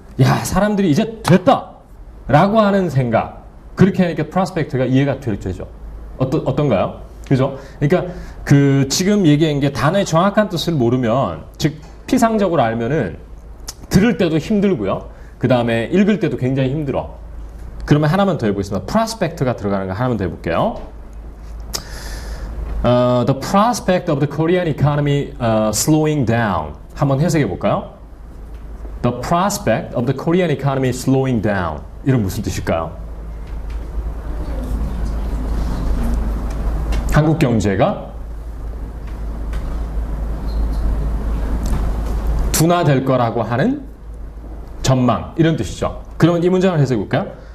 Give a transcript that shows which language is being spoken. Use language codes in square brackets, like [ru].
[ko] 야 사람들이 이제 됐다 라고 하는 생각 그렇게 하니까 prospect가 이해가 되죠. 어떤가요? 그죠? 그러니까 그 지금 얘기한 게 단어의 정확한 뜻을 모르면 즉 피상적으로 알면은 들을 때도 힘들고요. 그 다음에 읽을 때도 굉장히 힘들어. 그러면 하나만 더 해보겠습니다. prospect가 들어가는 거 하나만 더 해볼게요. [en] The prospect of the Korean economy slowing down. [ko] 한번 해석해 볼까요? [en] The prospect of the Korean economy slowing down. [ko] 이런 무슨 뜻일까요? 한국 경제가 둔화될 거라고 하는 전망 이런 뜻이죠. 그러면 이 문장을 해석해 볼까요?